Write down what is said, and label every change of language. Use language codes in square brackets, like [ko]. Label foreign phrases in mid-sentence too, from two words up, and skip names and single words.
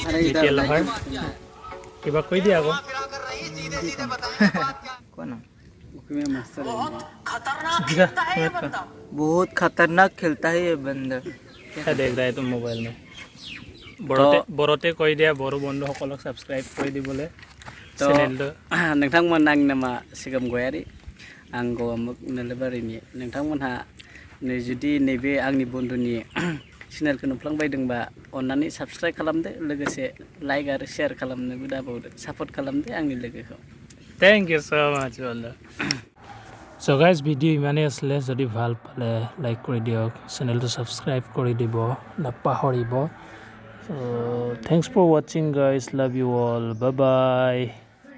[en] BTL lover [as] কিবা কৈ দিয়া আকৌ [hi] कौन बहुत खतरनाक खेलता है ये बंदा क्या देख रहा है तुम मोबाइल में बरते [as] কৈ দিয়া বড়ো বন্ধুসকলক সাবস্ক্রাইব কৰি দিবলৈ চেনেলটো [brx] नोंथांमोन आंनि नामा सिगाम गयारि आं गवामुग नोलोबारिनि नोंथांमोनहा नै जुदि नैबे आंनि बন্ধुनि चेनेलखौ नुफ्लांबायदोंबा अन्नानै साबस्क्राइब खालामदो लोगोसे लाइक आरो शेयार खालामनोबो दाबावदो सापर्ट खालामदो आंनि लोगोखौ [en] thank you so much [as] বন্ধু [en] so guys [as] ভিডিও ইমানেই আছিলে যদি ভাল পালে লাইক কৰি দিয়ক চেনেলটো সাবস্ক্রাইব কৰি দিব নাপাহৰিব [en] thanks for watching guys love you all bye bye